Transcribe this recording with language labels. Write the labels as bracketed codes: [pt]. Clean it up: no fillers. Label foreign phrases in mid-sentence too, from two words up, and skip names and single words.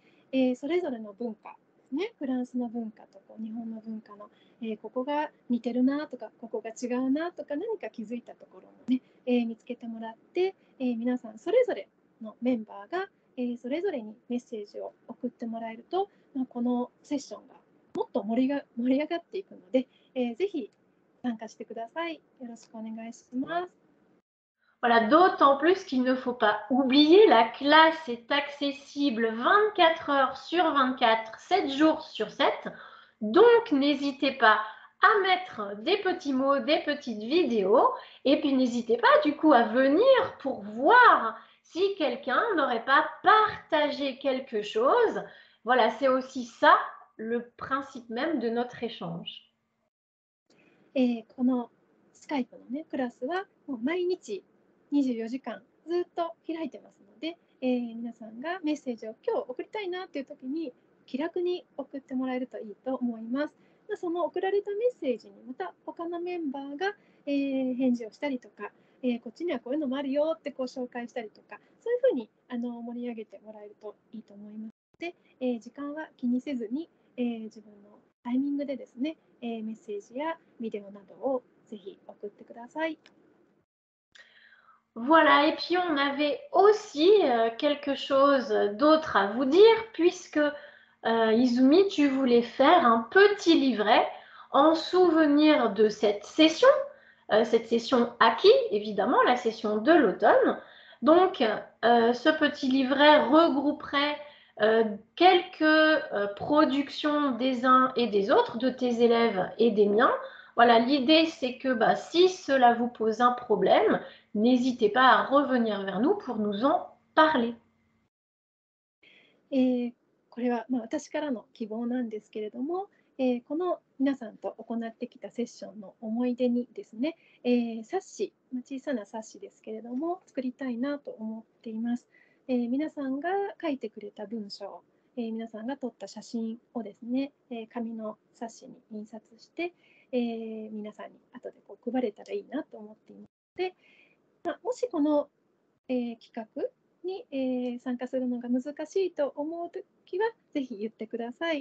[ja] それぞれの文化ですね、フランスの文化と日本の文化の、ここが似てるなとかここが違うなとか何か気づいたところをね、見つけてもらって、皆さんそれぞれのメンバーが、それぞれにメッセージを送ってもらえると、このセッションがもっと盛り上がっていくので、ぜひ参加してください。よろしくお願いします。 [fr] Voilà, d'autant plus qu'il ne faut pas oublier, la classe est accessible 24 heures sur 24, 7 jours sur 7. Donc, n'hésitez pas à mettre des petits mots, des petites vidéos. Et puis, n'hésitez pas du coup à venir pour voir si quelqu'un n'aurait pas partagé quelque chose. Voilà, c'est aussi ça le principe même de notre échange. [ja] このスカイプのね、クラスはもう毎日24時間ずっと開いてますので、皆さんがメッセージを今日送りたいなっていう時に気楽に送ってもらえるといいと思います。その送られたメッセージにまた他のメンバーが、返事をしたりとか、こっちにはこういうのもあるよってこう紹介したりとか、そういうふうに盛り上げてもらえるといいと思いますので、時間は気にせずに、自分のタイミングでですね、メッセージやビデオなどをぜひ送ってください。 [fr] Voilà, et puis on avait aussi quelque chose d'autre à vous dire, puisque Izumi, tu voulais faire un petit livret en souvenir de cette session Aki, évidemment, la session de l'automne. Donc, ce petit livret regrouperait quelques productions des uns et des autres, de tes élèves et des miens. Voilà, l'idée, c'est que si cela vous pose un problème, n'hésitez pas à revenir vers nous pour nous en parler. [ja] これは、私からの希望なんですけれども、この皆さんと行ってきたセッションの思い出にですね、冊子、小さな冊子ですけれども作りたいなと思っています。皆さんが書いてくれた文章、 皆さんが撮った写真をですね、紙の冊子に印刷して、皆さんに後でこう配れたらいいなと思っていますので、もしこの、企画に、参加するのが難しいと思うときはぜひ言ってください。